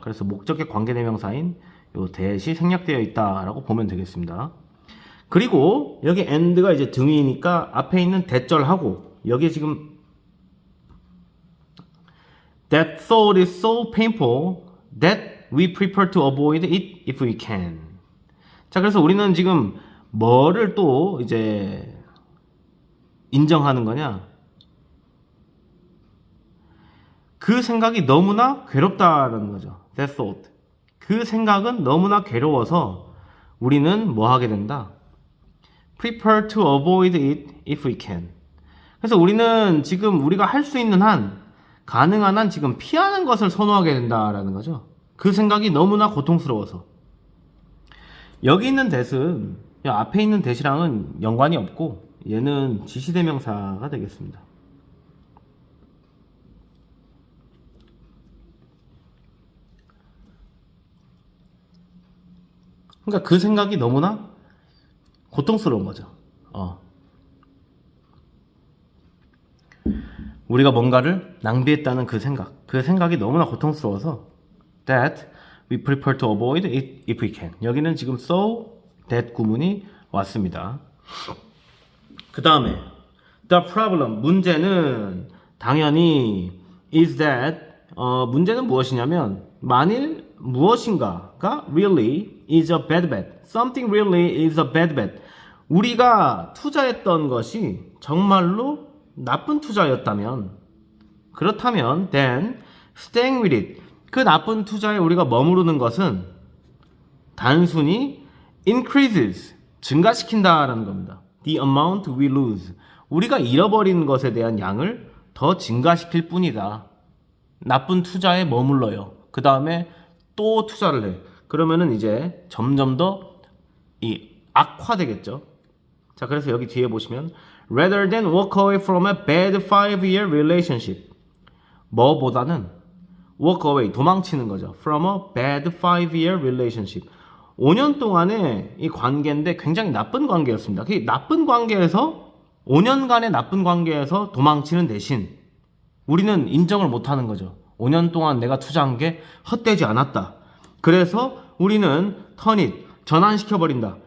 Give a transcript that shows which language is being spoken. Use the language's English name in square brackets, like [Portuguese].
[Korean] 그래서 목적의 관계대명사인 요 that이 생략되어 있다라고 보면 되겠습니다. 그리고 여기 and가 이제 등위니까 앞에 있는 that절하고 여기에 지금 [English] that thought is so painful that we prefer to avoid it if we can. [Korean] 자, 그래서 우리는 지금 뭐를 또 이제 인정하는 거냐? 그 생각이 너무나 괴롭다라는 거죠. [English] That thought. [Korean] 그 생각은 너무나 괴로워서 우리는 뭐 하게 된다? [English] Prefer to avoid it if we can. [Korean] 그래서 우리는 지금 우리가 할 수 있는 한, 가능한 한 지금 피하는 것을 선호하게 된다라는 거죠. 그 생각이 너무나 고통스러워서. 여기 있는 that은 앞에 있는 that이랑은 연관이 없고 얘는 지시대명사가 되겠습니다. 그러니까 그 생각이 너무나 고통스러운 거죠. 우리가 뭔가를 낭비했다는 그 생각이 너무나 고통스러워서 [English] that we prefer to avoid it if we can. [Korean] 여기는 지금 so that 구문이 왔습니다. 그 다음에 the problem, 문제는 당연히 is that 문제는 무엇이냐면 만일 무엇인가가 [English] really is a bad bet. Something really is a bad bet. [Korean] 우리가 투자했던 것이 정말로 나쁜 투자였다면 그렇다면 [English] then staying with it. [Korean] 그 나쁜 투자에 우리가 머무르는 것은 단순히 increases, 증가시킨다라는 겁니다. [English] The amount we lose. [Korean] 우리가 잃어버린 것에 대한 양을 더 증가시킬 뿐이다. 나쁜 투자에 머물러요. 그 다음에 또 투자를 해. 그러면은 이제 점점 더 이 악화되겠죠. 자, 그래서 여기 뒤에 보시면 [English] rather than walk away from a bad 5-year relationship. [Korean] 뭐보다는 [English] walk away, [Korean] 도망치는 거죠. [English] from a bad 5-year relationship. [Korean] 5년 동안의 이 관계인데 굉장히 나쁜 관계였습니다. 그 나쁜 관계에서 5년간의 나쁜 관계에서 도망치는 대신 우리는 인정을 못하는 거죠. 5년 동안 내가 투자한 게 헛되지 않았다. 그래서 우리는 turn it, 전환시켜버린다.